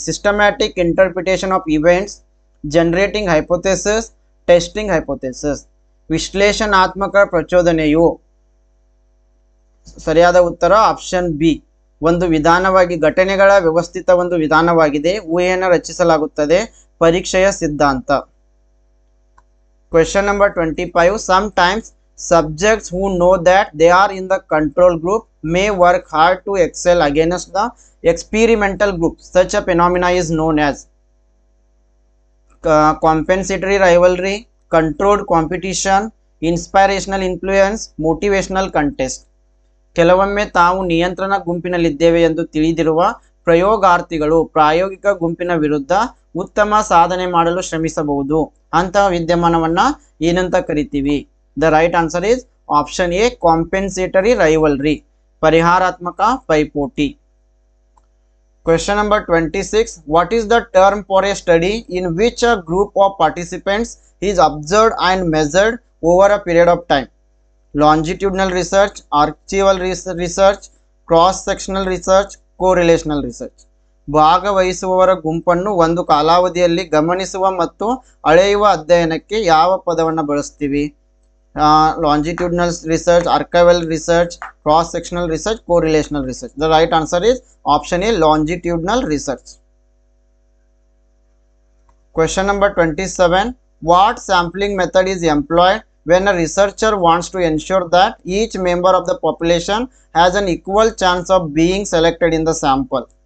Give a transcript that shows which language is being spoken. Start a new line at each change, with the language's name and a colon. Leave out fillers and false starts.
English: Systematic interpretation of events, generating hypothesis, testing hypothesis.
Kannada: ವಿಶ್ಲೇಷಣಾತ್ಮಕ ಪ್ರಚೋದನೆಯು ಸರಿಯಾದ ಉತ್ತರ ಆಪ್ಷನ್ ಬಿ. ಒಂದು ವಿಧಾನವಾಗಿ ಘಟನೆಗಳ ವ್ಯವಸ್ಥಿತ ಒಂದು ವಿಧಾನವಾಗಿದೆ, ಊಹೆಯನ್ನು ರಚಿಸಲಾಗುತ್ತದೆ, ಪರೀಕ್ಷೆಯ ಸಿದ್ಧಾಂತ.
English: Question number 25. Sometimes subjects who know that they are in the control group may work hard to excel against the experimental group. Such a phenomena is known as compensatory rivalry, controlled competition, inspirational influence, motivational contest.
Kannada: ಕೆಲವೊಮ್ಮೆ ತಾವು ನಿಯಂತ್ರಣ ಗುಂಪಿನಲ್ಲಿದ್ದೇವೆ ಎಂದು ತಿಳಿದಿರುವ ಪ್ರಯೋಗಾರ್ಥಿಗಳು ಪ್ರಾಯೋಗಿಕ ಗುಂಪಿನ ವಿರುದ್ಧ ಉತ್ತಮ ಸಾಧನೆ ಮಾಡಲು ಶ್ರಮಿಸಬಹುದು. ಅಂತಹ ವಿದ್ಯಮಾನವನ್ನ ಏನಂತ ಕರಿತೀವಿ?
English: the right answer is option A, compensatory rivalry,
Kannada: ಪರಿಹಾರಾತ್ಮಕ ಪೈಪೋಟಿ.
English: Question number 26. What is the term for a study in which a group of participants is observed and measured over a period of time? Longitudinal research, archival research, cross-sectional research, correlational research.
Kannada: ಭಾಗವಹಿಸುವವರ ಗುಂಪನ್ನು ಒಂದು ಕಾಲಾವಧಿಯಲ್ಲಿ ಗಮನಿಸುವ ಮತ್ತು ಅಳೆಯುವ ಅಧ್ಯಯನಕ್ಕೆ ಯಾವ ಪದವನ್ನು ಬಳಸ್ತೀವಿ?
English: Longitudinal research, archival research, cross-sectional research, correlational research. The right answer is option A, longitudinal research. Question number 27. What sampling method is employed when a researcher wants to ensure that each member of the population has an equal chance of being selected in the sample?